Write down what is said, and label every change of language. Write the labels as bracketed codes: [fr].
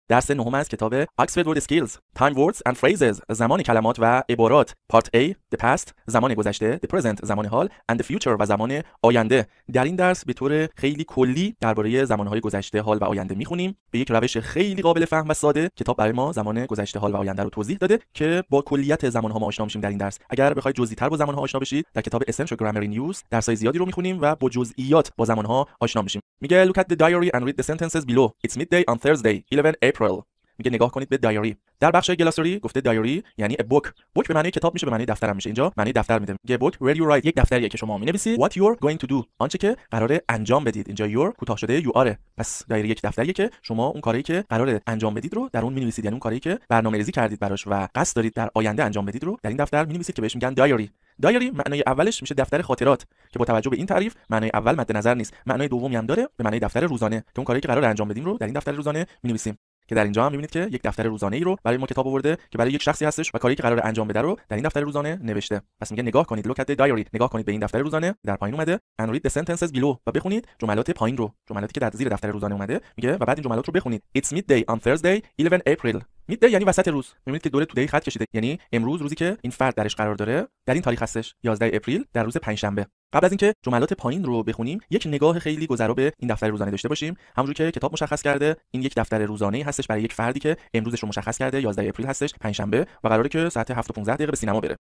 [fa] درس نهم از کتاب Oxford Word Skills Time Words and Phrases زمان کلمات و عبارات [en] Part A The Past [fa] زمان گذشته [en] The Present [fa] زمان حال [en] and The Future [fa] و زمان آینده. در این درس به طور خیلی کلی درباره زمانهای گذشته، حال و آینده میخونیم. به یک روش خیلی قابل فهم و ساده کتاب برای ما زمان گذشته، حال و آینده رو توضیح داده که با کلیت زمانها ما آشنا میشیم در این درس. اگر بخواید جزئی‌تر با زمانها آشنا بشید، در کتاب Essential Grammar in Use درس‌های زیادی رو میخونیم و با جزئیات با زمانها آشنا میشیم. میگه [en] look at the diary and read the sentences below. It's midday on Thursday 11 April. [fa] میگه نگاه کنید به دایری. در بخش گلاسری گفته دایری یعنی [en] a book. [fa] book به معنی کتاب میشه، به معنی دفتر هم میشه. اینجا معنی دفتر میده. میگه [en] book where you write، [fa] یک دفتریه که شما مینویسید [en] what you're going to do، [fa] آنچه که قراره انجام بدید. اینجا your کوتاه شده [en] you are. [fa] پس دایری یک دفتریه که شما اون کاری که قراره انجام بدید رو در اون مینویسید، یعنی اون کاری که برنامه‌ریزی کردید براش و قصد دارید در آینده انجام بدید رو در این دفتر مینویسید که بهش میگن دایری. دایری معنای اولش میشه دفتر خاطرات که با توجه به این تعریف معنای اول مد نظر نیست. معنای دومی هم داره به معنای دفتر روزانه که اون کاری که قراره انجام بدیم رو در این دفتر روزانه مینویسیم. که در اینجا هم می‌بینید که یک دفتر روزانه‌ای رو برای ما کتاب آورده که برای یک شخصی هستش و کاری که قراره انجام بده رو در این دفتر روزانه نوشته. پس میگه نگاه کنید [en] look at the diary، [fa] نگاه کنید به این دفتر روزانه در پایین اومده [en] and read the sentences below [fa] و بخونید جملات پایین رو، جملاتی که در زیر دفتر روزانه اومده. میگه و بعد این جملات رو بخونید. [en] It's midday on Thursday 11 April. [fa] midday یعنی وسط روز. می‌بینید که دور تودی خط کشیده، یعنی امروز روزی که این فرد درش قرار داره در این تاریخ هستش 11 اپریل در روز پنجشنبه. قبل از اینکه جملات پایین رو بخونیم یک نگاه خیلی گذرا به این دفتر روزانه داشته باشیم. همونجوری که کتاب مشخص کرده این یک دفتر روزانه‌ای هستش برای یک فردی که امروزش رو مشخص کرده 11 اپریل هستش پنجشنبه و قراره که ساعت 7:15 به سینما بره.